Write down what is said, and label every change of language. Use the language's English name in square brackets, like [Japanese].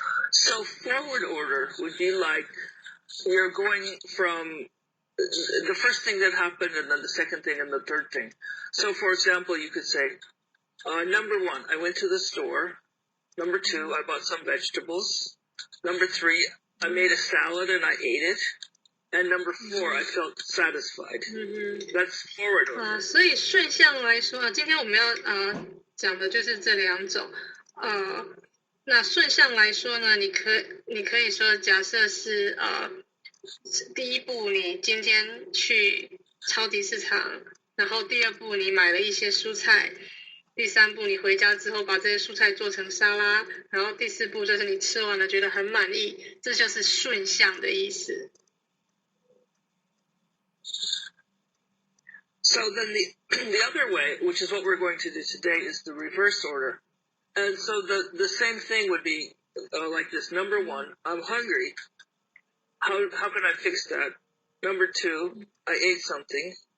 [English] So forward order would be like you're going from the first thing that happened and then the second thing and the third thing. So for example, you could say, number 1, I went to the store. Number 2, I bought some vegetables. Number 3, I made a salad and I ate it. And number 4, I felt satisfied. That's forward order. [Chinese] 所以顺向来说，今天我们要讲的就是这2种。那顺向来说呢，你可以说，假设是第一步你今天去超级市场，然后第2步你买了一些蔬菜，第3步你回家之后把这些蔬菜做成沙拉，然后第4步就是你吃完了觉得很满意，这就是顺向的意思。 [English] So then the other way, which is what we're going to do today, is the reverse order. And so the same thing would be like this. Number 1, I'm hungry. How can I fix that? Number 2, I ate something.